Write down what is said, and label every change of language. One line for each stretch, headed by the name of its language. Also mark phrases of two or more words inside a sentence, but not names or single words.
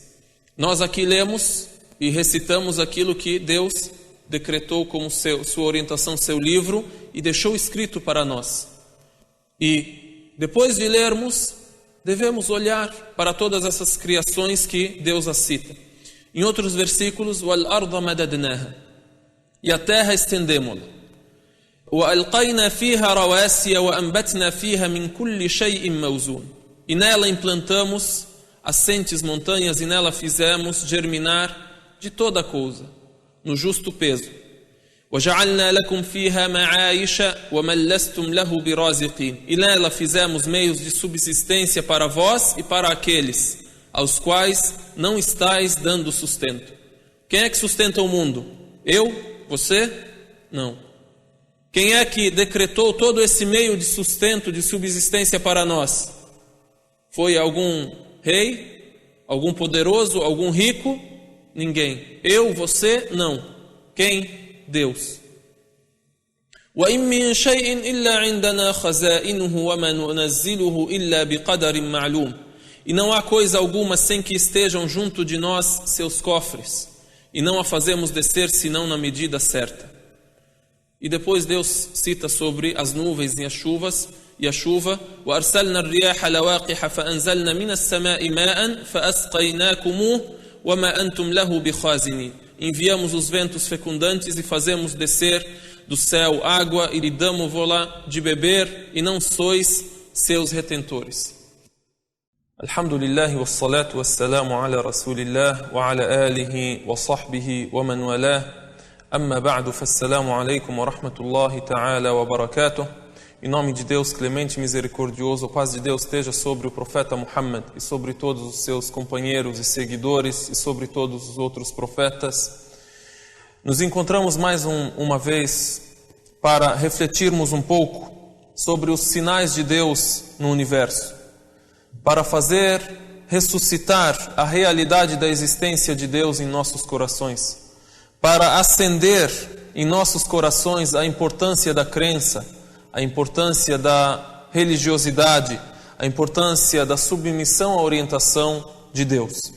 Portuguese: Nós aqui lemos e recitamos aquilo que Deus decretou como sua orientação, seu livro, e deixou escrito para nós. E depois de lermos, devemos olhar para todas essas criações que Deus as cita. Em outros versículos,
Arabic: وَالْأَرْضَ مَدَدْنَاهَا,
Portuguese: e a terra estendemos-la.
Arabic: وَأَلْقَيْنَا فِيهَا رَوَاسِيَ وَأَنْبَتْنَا فِيهَا مِنْ كُلِّ شَيْءٍ مَوْزُونٍ,
Portuguese: e nela implantamos assentes montanhas, e nela fizemos germinar de toda coisa, no justo peso.
Arabic: وَجَعَلْنَا لَكُمْ فِيهَا مَعَايِشَ وَمَنْ لَسْتُمْ لَهُ بِرَازِقِينَ,
Portuguese: e nela fizemos meios de subsistência para vós e para aqueles aos quais não estáis dando sustento. Quem é que sustenta o mundo? Eu? Você? Não. Quem é que decretou todo esse meio de sustento, de subsistência para nós? Foi algum rei? Algum poderoso? Algum rico? Ninguém. Eu? Você? Não. Quem? Deus.
Arabic: وَإِن مِّن شَيْءٍ إِلَّا عِندَنَا خَزَائِنُهُ وَمَا نُنَزِّلُهُ إِلَّا بِقَدَرٍ مَعْلُومٍ,
Portuguese: e não há coisa alguma sem que estejam junto de nós seus cofres, e não a fazemos descer senão na medida certa. E depois Deus cita sobre as nuvens e a chuva,
Arabic: وَأَرْسَلْنَا الرِّيَاحَ لَوَاقِحَ فَأَنْزَلْنَا مِنَ السَّمَاءِ مَاءً فَأَسْقَيْنَاكُمُوهُ وَمَا أَنْتُمْ لَهُ بِخَازِنِينَ.
Portuguese: Enviamos os ventos fecundantes e fazemos descer do céu água e lhe damos-la de beber, e não sois seus retentores.
Arabic: الحمد لله والصلاة والسلام على رسول الله وعلى آله وصحبه ومن والاه. أما بعد فالسلام عليكم ورحمة الله تعالى وبركاته.
Portuguese: Em nome de Deus clemente e misericordioso, a paz de Deus esteja sobre o profeta Muhammad e sobre todos os seus companheiros e seguidores e sobre todos os outros profetas. Nos encontramos mais uma vez para refletirmos um pouco sobre os sinais de Deus no universo, para fazer ressuscitar a realidade da existência de Deus em nossos corações, para acender em nossos corações a importância da crença, a importância da religiosidade, a importância da submissão à orientação de Deus.